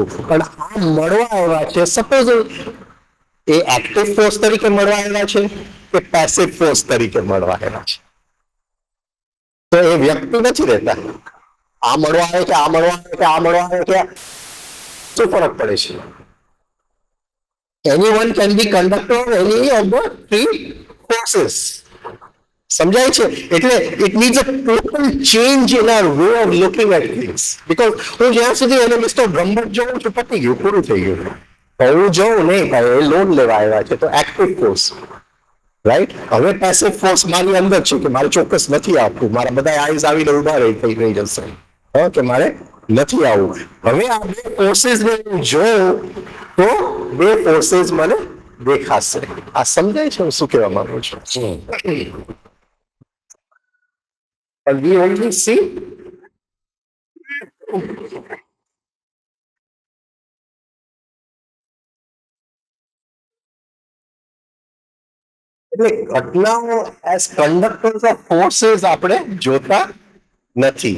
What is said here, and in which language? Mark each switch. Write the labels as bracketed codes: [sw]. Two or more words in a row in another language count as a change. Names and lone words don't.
[gu] પણ આ મળવા આવ્યા છે, સપોઝ એ [en] active force [gu] તરીકે મળવા આવ્યા છે કે [en] passive force [gu] તરીકે મળવા આવ્યા છે, તો એ વ્યક્તિ નથી રહેતા. આ મળવા આવે કે આ મળવા આવે કે આ મળવા આવે કે શું ફરક પડે છે? [en] anyone can be conductor of any of the three forces. [gu] સમજાય છે? [en] એટલે it needs a total change in our way of looking at things. [gu] because હું જ્યાં સુધી એને મિસ્ટર બ્રહ્મભટ્ટ જોઉં છું, પતી ગયું, પૂરું થઈ ગયું. હું જોઉં નહીં, એ લોન લેવા આવ્યા છે, તો [en] active force right. [gu] હવે [en] passive force [gu] મારી અંદર છે કે મારે ચોક્કસ નથી આપવું, મારા બધા આઈઝ આવીને ઉભા થઈ જશે કે મારે નથી આવવું. હવે આ બે ફોર્सेस ને હું જોઉં તો બે ફોર્सेस મને દેખાશે. આ સમજાય છે હું શું કહેવા માંગુ છું? [en] And we only see [gu] એટલે ઘટનાઓ [en] as conductors of forces [gu] આપણે જોતા નથી.